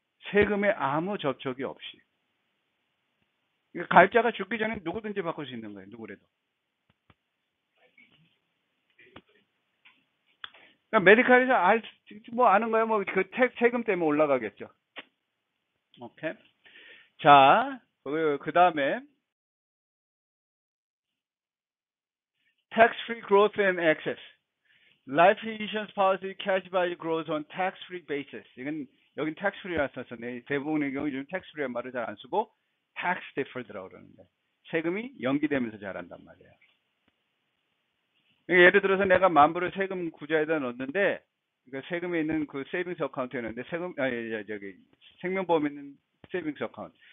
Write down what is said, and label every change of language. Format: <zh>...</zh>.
<ko>세금에 아무 접촉이 없이. 그러니까 가입자가 죽기 전에 누구든지 바꿀 수 있는 거예요. 누구래도. 그러니까 메디칼에서 뭐 아는 거야. 뭐 그 세금 때문에 올라가겠죠. 오케이. 자, 그 다음에</ko> <en>tax-free growth and access. Life insurance policy cash value grows on tax-free basis.</en> <ko>이건 여긴 tax-free라 썼었네. 대부분의 경우 요즘 tax-free란 말을 잘 안 쓰고 tax-deferred라고 그러는데 세금이 연기되면서 자란단 말이에요. 그러니까 예를 들어서 내가 10,000불을 세금 구자에다 넣었는데 그러니까 세금에 있는 그 세이빙스 어카운트에 넣는데 저기 생명보험에 있는 세이빙스 어카운트.</ko>